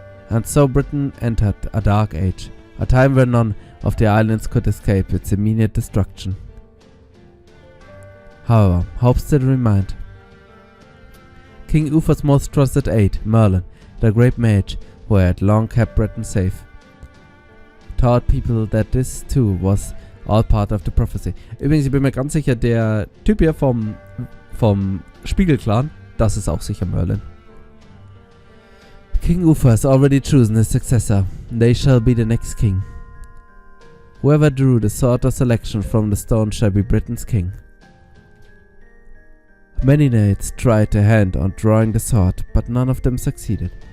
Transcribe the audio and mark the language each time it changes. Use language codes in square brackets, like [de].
[en] And so Britain entered a dark age, a time where none of the islands could escape its immediate destruction. However, hope still remained. King Uther's most trusted aide, Merlin, the great mage who had long kept Britain safe, taught people that this too was all part of the prophecy. [de] Übrigens, ich bin mir ganz sicher, der Typ hier vom Spiegelclan, das ist auch sicher Merlin. [en] King Uther has already chosen his successor. They shall be the next king. Whoever drew the sword of selection from the stone shall be Britain's king. Many knights tried their hand on drawing the sword, but none of them succeeded.